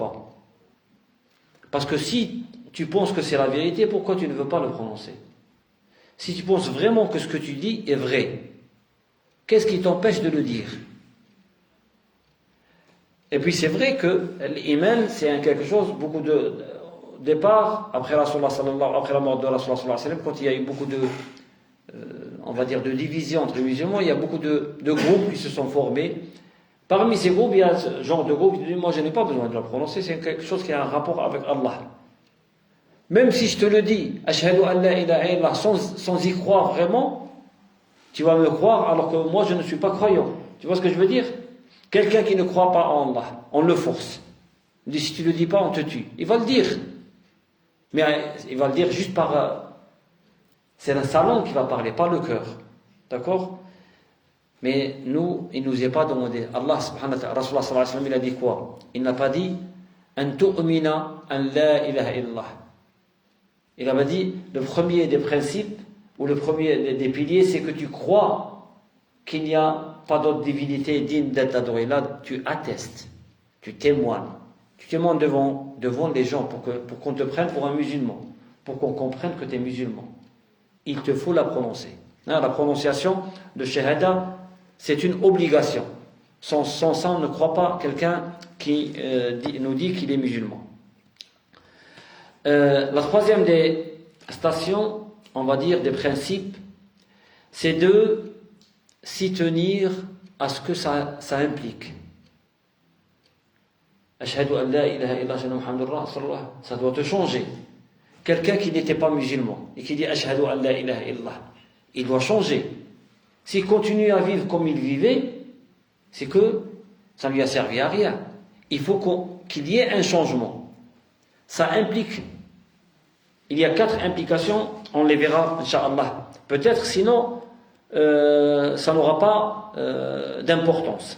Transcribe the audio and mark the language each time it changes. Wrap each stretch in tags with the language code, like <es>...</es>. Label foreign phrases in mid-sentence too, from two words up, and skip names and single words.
<fr>» Parce que si tu penses que c'est la vérité, pourquoi tu ne veux pas le prononcer? Si tu penses vraiment que ce que tu dis est vrai, qu'est-ce qui t'empêche de le dire? Et puis c'est vrai que l'iman, c'est quelque chose, beaucoup de départ, après la mort de</fr> <ar>رسول الله صلى الله عليه وسلم,</ar> <fr>quand il y a eu beaucoup on va dire de divisions entre les musulmans, il y a beaucoup de groupes qui se sont formés. Parmi ces groupes, il y a ce genre de groupe qui dit « Moi, je n'ai pas besoin de le prononcer, c'est quelque chose qui a un rapport avec Allah. » Même si je te le dis, «</fr> <ar>أشهد أن لا إله إلا الله</ar> <fr>» sans y croire vraiment, tu vas me croire alors que moi, je ne suis pas croyant. Tu vois ce que je veux dire? Quelqu'un qui ne croit pas en Allah, on le force. Il dit « Si tu ne le dis pas, on te tue. » Il va le dire. Mais il va le dire juste par... c'est sa langue qui va parler, pas le cœur. D'accord? Mais nous, il ne nous est pas demandé.</fr> <ar>الله سبحانه وتعالى, رسول الله صلى الله عليه وسلم,</ar> <fr>il a dit quoi? Il n'a pas dit</fr> <ar>أن تؤمن أن لا إله إلا الله.</ar> <fr>Il a dit le premier des principes ou le premier des piliers, c'est que tu crois qu'il n'y a pas d'autre divinité digne d'être adorée. Là, tu attestes, tu témoignes. Tu témoignes devant les gens pour qu'on te prenne pour un musulman, pour qu'on comprenne que tu es musulman. Il te faut la prononcer. La prononciation de shahada, c'est une obligation. Sans ça, on ne croit pas quelqu'un qui nous dit qu'il est musulman. La troisième des stations, on va dire des principes, c'est de s'y tenir à ce que ça implique.</fr> <ar>أشهد أن لا إله إلا الله محمد رسول الله,</ar> <fr>ça doit te changer. Quelqu'un qui n'était pas musulman et qui dit</fr> <ar>أشهد أن لا إله إلا الله,</ar> <fr>il doit changer. S'il continue à vivre comme il vivait, c'est que ça ne lui a servi à rien. Il faut qu'il y ait un changement. Ça implique, il y a 4 implications, on les verra, Inch'Allah. Peut-être, sinon, ça n'aura pas d'importance.</fr>